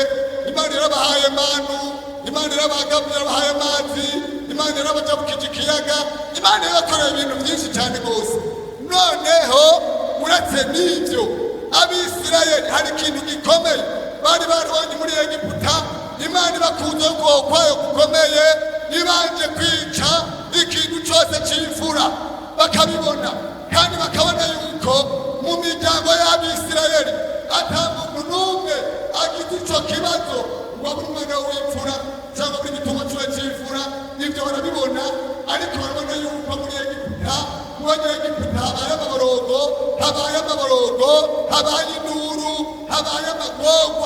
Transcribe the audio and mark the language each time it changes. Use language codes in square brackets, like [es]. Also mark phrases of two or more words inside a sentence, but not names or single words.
[rn] Imana yarabahaye manu, Imana yarabagaburira, yarabahaye amazi, Imana yarabajabukije ikiyaga, Imana yabakoreye ibintu byinshi cyane rwose. Noneho uretse n'ibyo Abisirayeli hari ikintu gikomeye bari barabonye muri Egiputa. Imana ibakunze ukuboko kwayo gukomeye, ibanje kwica ikintu cyose cy'imfura bakabibona, kandi bakabona yuko mu miryango y'Abisirayeli ata muntu n'umwe agize icyo kibazo ngo abe umwana w'imfura cyangwa muri gituma cy'imfura. Ibyo barabibona, ariko barabona yuko muri Egiputa, muri Egiputa habaye amaborogo, habaye induru, habaye amagorwa.